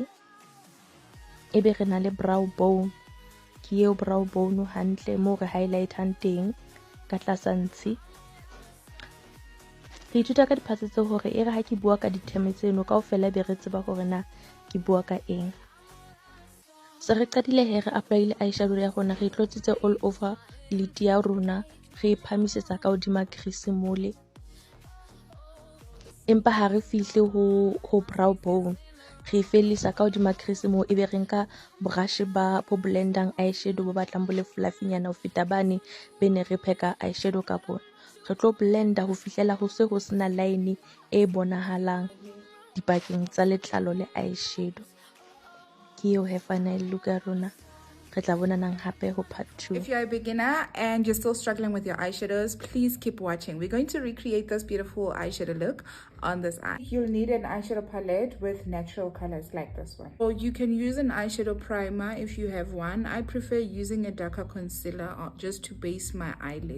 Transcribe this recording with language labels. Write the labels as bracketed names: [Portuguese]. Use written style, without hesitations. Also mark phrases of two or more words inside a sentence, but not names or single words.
[Southern Sotho] Ebe re na le [English] brow bone [Southern Sotho] ke eo [English] brow bone [Southern Sotho] hantle mo re highlight teng ka tlasa ntshe. Re ithuta ka diphatse tse hore e re ha ke bua ka di-term tseno kaofela be re tseba hore na ke bua ka eng. Se re qadile he re apply eyeshadow ya rona, re tlotsitse [English] all over lid [Southern Sotho] ya rona, re phamisetsa ka hodima crease mole. Empa ha re fihle ho brow bone, re felisa ka hodima crease mo, ebe re nka brush ba bo blendang eyeshadow bo batlang bo le fluffy nyana ho feta bane be ne re pheka eyeshadow ka bona. Re tlo blenda ho fihlela ho se ho sena line e bonahalang dipakeng tsa letlalo le eyeshadow. Ke eo he [English] final look [Southern Sotho] ya rona. Re tla bonanang hape ho part 2. [English] If you're a beginner and you're still struggling with your eyeshadows, please keep watching. We're going to recreate this beautiful eyeshadow look on this eye. You'll need an eyeshadow palette with natural colors like this one. Or you can use an eyeshadow primer if you have one. I prefer using a darker concealer just to base my eyelid.